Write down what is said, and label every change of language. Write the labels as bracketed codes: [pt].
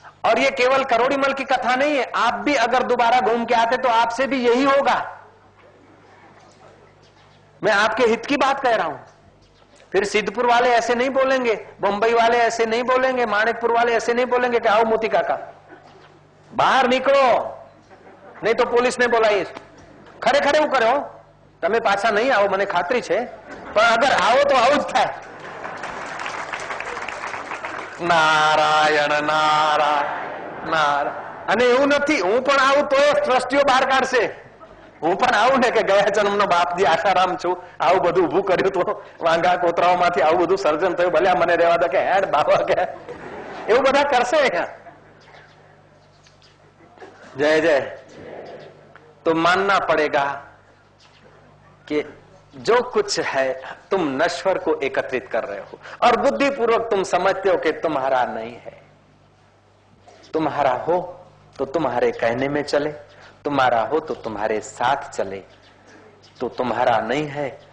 [hi] और ये केवल करोड़ीमल की कथा नहीं है, आप भी अगर दोबारा घूम के आते तो आपसे भी यही होगा। मैं आपके हित की बात कह रहा हूं। फिर सिद्धपुर वाले ऐसे नहीं बोलेंगे, बंबई वाले ऐसे नहीं बोलेंगे, माणिकपुर वाले ऐसे नहीं बोलेंगे कि आओ मोती काका बाहर निकलो, नहीं तो पुलिस ने बोलाई। खरे खरे वो करो, [gu] तमे पाछा नहीं आओ, મને ખાતરી છે, પણ અગર આવો તો આવું જ થાય। નારાયણ નારાયણ નારાયણ। અને એવું નથી, હું પણ આવું તો ટ્રસ્ટીઓ બહાર કાઢશે। હું પણ આવું ને કે ગયા જન્મનો બાપજી આશારામ છું, આવું બધું ઉભું કર્યું તો વાંગા કોતરાઓમાંથી આવું બધું સર્જન થયું, ભલે મને રહેવા દે કે હેડ બાબા કે એવું બધા કરશે અહીંયા। [hi] जय जय। तो मानना पड़ेगा कि जो कुछ है तुम नश्वर को एकत्रित कर रहे हो और बुद्धिपूर्वक तुम समझते हो कि तुम्हारा नहीं है। तुम्हारा हो तो तुम्हारे कहने में चले, तुम्हारा हो तो तुम्हारे साथ चले, तो तुम्हारा नहीं है।